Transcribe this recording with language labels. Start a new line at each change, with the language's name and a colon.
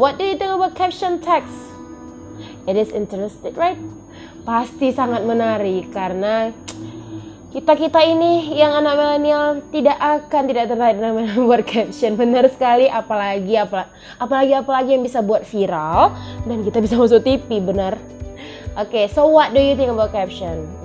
English: What do you think about caption text? It is interesting, right?
Indonesian: Pasti sangat menarik karena kita ini yang anak milenial tidak tertarik dengan buat caption. Benar sekali, apalagi yang bisa buat viral dan kita bisa masuk TV, benar.
English: Oke, so what do you think about caption?